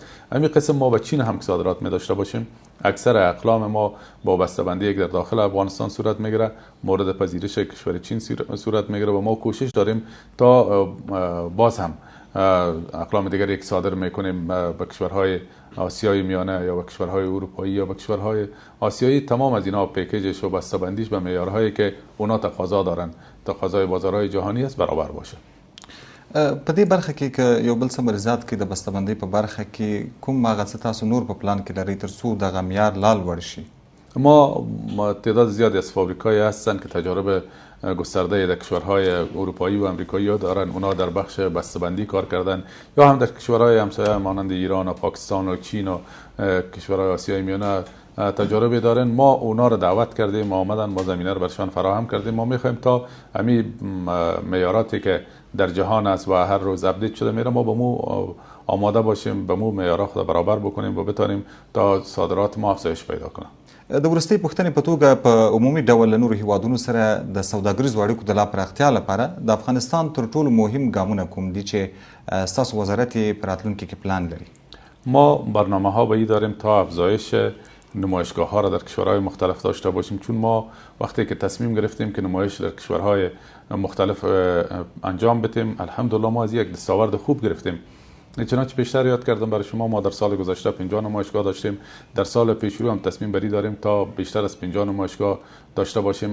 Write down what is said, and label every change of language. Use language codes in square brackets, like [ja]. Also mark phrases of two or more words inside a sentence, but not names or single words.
[fa] همین قسم ما به چین هم صادرات می داشته باشیم اکثر اقلام ما با بسته‌بندی که در داخل افغانستان صورت میگیره مورد پذیرش کشور چین صورت میگیره و ما کوشش داریم تا باز هم اقلام دیگری که صادر میکنیم به کشورهای آسیای میانه یا به کشورهای اروپایی یا به کشورهای آسیایی تمام از اینا پیکیجش و بسته‌بندیش به معیارهایی که اونا تقاضا دارن، تقاضای بازارهای جهانی است برابر باشه. [ps] په دې برخه کې که یو بل څه مریضات کې د بسته‌بندۍ په برخه کې کوم هغه څه تاسو نور په پلان کې لرئ تر څو دغه معیار لا لوړ شي؟ [fa] ما تعداد زیادی از فابریکایی هستن که تجارب گسترده در کشورهای اروپایی و آمریکایی دارن، اونا در بخش بسته‌بندی کار کردن یا هم در کشورهای همسایه مانند ایران و پاکستان و چین و کشورهای آسیای میانه تجاربی دارن. ما اونا رو دعوت کردیم، آمدن، ما زمینه رو برشان فراهم کردیم. ما میخوایم تا همین معیاراتی که در جهان است و هر روز اپدیت شده میره ما به مو آماده باشیم، به مو معیارها خود برابر بکنیم و بتونیم تا صادرات ما افزایش پیدا کنه. [ps] د وروستۍ پوښتنې په توګه په عمومي ډول له نورو هیوادونو سره د سوداګریزو اړیکو د لا پراختیا لپاره د افغانستان تر ټولو مهم ګامونه کوم دي چې ستاسو وزارت یې په راتلونکي کې پلان لري؟ [fa] ما برنامه ها به این داریم تا افزایش نمایشگاه ها را در کشورهای مختلف داشته باشیم، چون ما وقتی که تصمیم گرفتیم که نمایش در کشورهای مختلف انجام بدیم، الحمدلله ما از یک دستاورد خوب گرفتیم. چنانچه بیشتر یاد کردم برای شما، ما در سال گذشته 50 نمایشگاه داشتیم، در سال پیش رو هم تصمیم بری داریم تا بیشتر از 50 نمایشگاه داشته باشیم.